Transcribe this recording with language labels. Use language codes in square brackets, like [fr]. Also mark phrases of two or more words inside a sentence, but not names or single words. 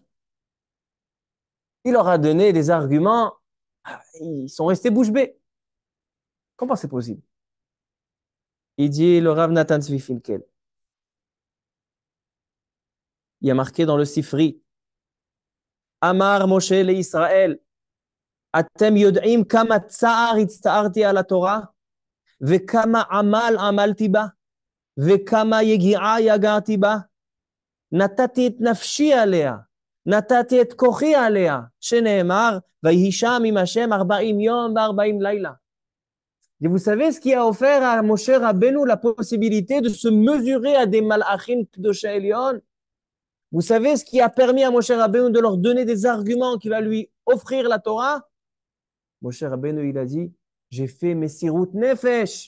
[fr] Il leur a donné des arguments, ils sont restés bouche bée. Comment c'est possible? Il dit le Rav Nathan Zvi Finkel. Il y a marqué dans le Sifri, [he] אמר משה לישראל אתם יודעים כמה צער נצטערתי על התורה וכמה עמל עמלתי בה וכמה יגיעה יגעתי בה, נתתי את נפשי עליה נתתי את כחי עליה שנאמר ויהי שם עם השם 40 יום ו־40 לילה. [fr] Et vous savez ce qui a offert à Moshe Rabbeinu la possibilité de se mesurer à des [he] מלאכים קדושי עליון? [fr] Vous savez ce qui a permis à Moshe Rabbeinu de leur donner des arguments qui va lui offrir la Torah? Moshe Rabbeinu, il a dit, j'ai fait [he] מסירות נפש.